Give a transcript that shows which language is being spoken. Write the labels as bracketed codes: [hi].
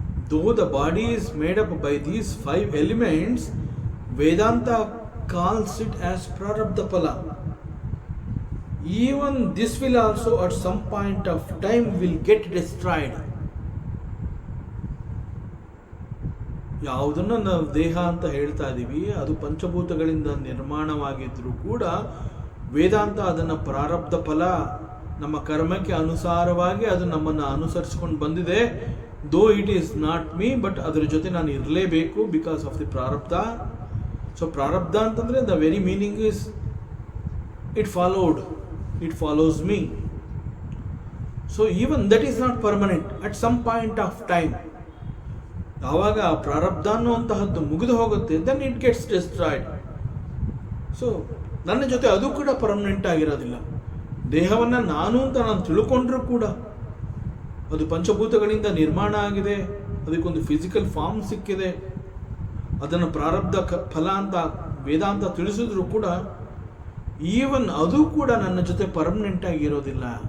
[en] Though the body is made up by these 5 elements, Vedanta calls it as prarabdha phala. Even this will also at some point of time will get destroyed. [kn] ಯಾವುದನ್ನು ನಾವು ದೇಹ ಅಂತ ಹೇಳ್ತಾ ಇದ್ದೀವಿ, ಅದು ಪಂಚಭೂತಗಳಿಂದ ನಿರ್ಮಾಣವಾಗಿದ್ದರೂ ಕೂಡ ವೇದಾಂತ ಅದನ್ನು ಪ್ರಾರಬ್ಧ ಫಲ, ನಮ್ಮ ಕರ್ಮಕ್ಕೆ ಅನುಸಾರವಾಗಿ ಅದು ನಮ್ಮನ್ನು ಅನುಸರಿಸ್ಕೊಂಡು ಬಂದಿದೆ. [en] though it is not me, but [kn] ಅದರ ಜೊತೆ ನಾನು ಇರಲೇಬೇಕು [en] Because of the ಪ್ರಾರಬ್ಧ. So ಪ್ರಾರಬ್ಧ ಅಂತಂದರೆ the very meaning is it followed, it follows me. So even that is not permanent. At some point of time, [kn] ಆವಾಗ ಪ್ರಾರಬ್ಧ ಅನ್ನುವಂತಹದ್ದು ಮುಗಿದು ಹೋಗುತ್ತೆ, [en] then it gets destroyed. [kn] So ನನ್ನ ಜೊತೆ ಅದು ಕೂಡ ಪರ್ಮನೆಂಟ್ ಆಗಿರೋದಿಲ್ಲ. ದೇಹವನ್ನು ನಾನು ಅಂತ ನಾನು ತಿಳ್ಕೊಂಡ್ರೂ ಕೂಡ ಅದು ಪಂಚಭೂತಗಳಿಂದ ನಿರ್ಮಾಣ ಆಗಿದೆ, ಅದಕ್ಕೊಂದು ಫಿಸಿಕಲ್ ಫಾರ್ಮ್ ಸಿಕ್ಕಿದೆ, ಅದನ್ನು ಪ್ರಾರಬ್ಧ ಫಲ ಅಂತ ವೇದಾಂತ ತಿಳಿಸಿದ್ರು ಕೂಡ ಈವನ್ ಅದು ಕೂಡ ನನ್ನ ಜೊತೆ ಪರ್ಮನೆಂಟ್ ಆಗಿರೋದಿಲ್ಲ.